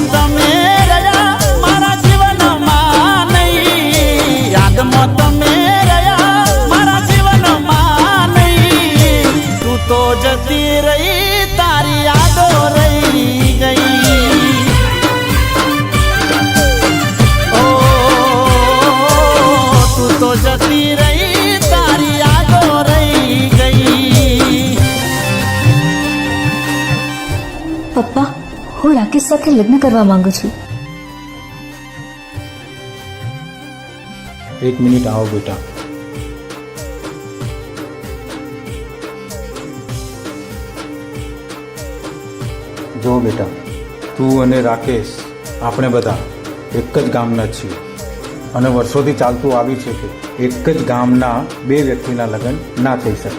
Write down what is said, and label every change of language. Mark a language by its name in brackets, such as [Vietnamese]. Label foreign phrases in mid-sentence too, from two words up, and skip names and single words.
[Gujarati] તમે રહ્યા મારા જીવનમાં નહીં યાદમાં તમે રહ્યા મારા જીવનમાં નહીં તું તો જતી રહી તારી યાદો રહી ગઈ તો જતી રહી તારી યાદો રહી ગઈ। पप्पा હું રાકેશ સાથે લગ્ન કરવા માંગુ છું। 1 મિનિટ આવો બેટા। જો બેટા, તું અને રાકેશ આપણે બધા એક જ ગામના છીએ અને વર્ષોથી ચાલતું આવ્યું છે કે એક જ ગામના બે વ્યક્તિના લગ્ન ના થઈ શકે.